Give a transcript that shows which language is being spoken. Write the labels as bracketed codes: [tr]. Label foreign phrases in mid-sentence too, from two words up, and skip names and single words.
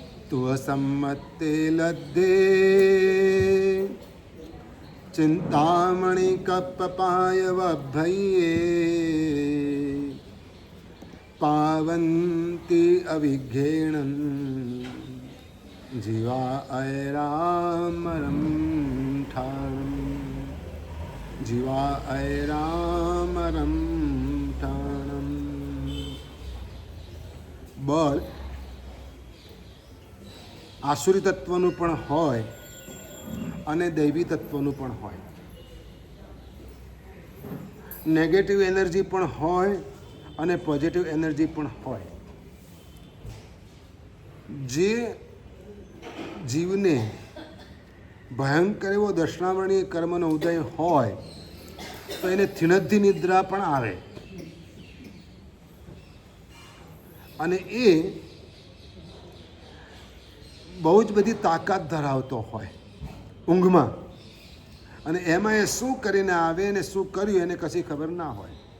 [pra] तुवसम्मत्ते लद्धे चिंतामणि कप्पपाय वभ्भये पावन्ति अविघ्नेन जीवा ऐरामरं ठाणम् जीवा ऐरामरं ठाणम्। [gu] બળ આસુરી तत्वનું પણ હોય અને દૈવી તત્વનું પણ હોય, [en] negative energy [gu] પણ હોય અને [en] positive energy [gu] પણ હોય. જે જીવને ભયંકર એવો દર્શનાવરણીય કર્મનો ઉદય હોય તો એને થિનદ્ધિ નિદ્રા પણ આવે અને એ બહુ જ બધી તાકાત ધરાવતો હોય ઊંઘમાં, અને એમાં એ શું કરીને આવે ને શું કર્યું એને કશી ખબર ના હોય.